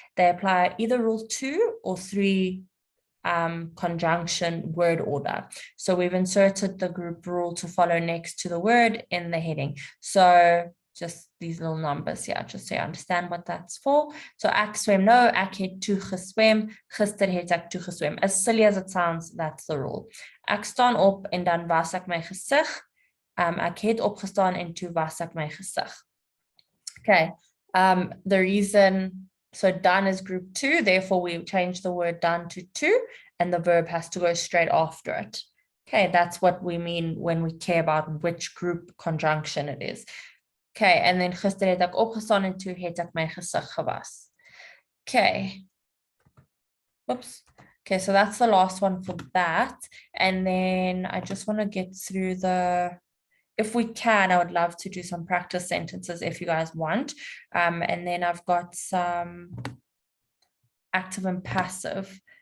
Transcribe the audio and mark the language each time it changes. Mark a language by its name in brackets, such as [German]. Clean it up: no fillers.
[English] They apply either rule 2 or 3 conjunction word order. So we've inserted the group rule to follow next to the word in the heading. So just these little numbers here, just so you understand what that's for. [Afrikaans] So ek swem nou, ek het toe geswem, gister het ek toe geswem. [English] As silly as it sounds, that's the rule. [Afrikaans] Ek staan op en dan was ek my gesig. Ek het opgestaan en toe was ek my gesig. [English] Okay, the reason, so done is group 2, therefore we change the word done to 2, and the verb has to go straight after it. Okay, that's what we mean when we care about which group conjunction it is. Okay, and then [Afrikaans] gister het ek opgestaan en toe het ek my gesig gewas. [English] Okay. Whoops. Okay, so that's the last one for that. And then I just want to get through the, if we can, I would love to do some practice sentences if you guys want. And then I've got some active and passive.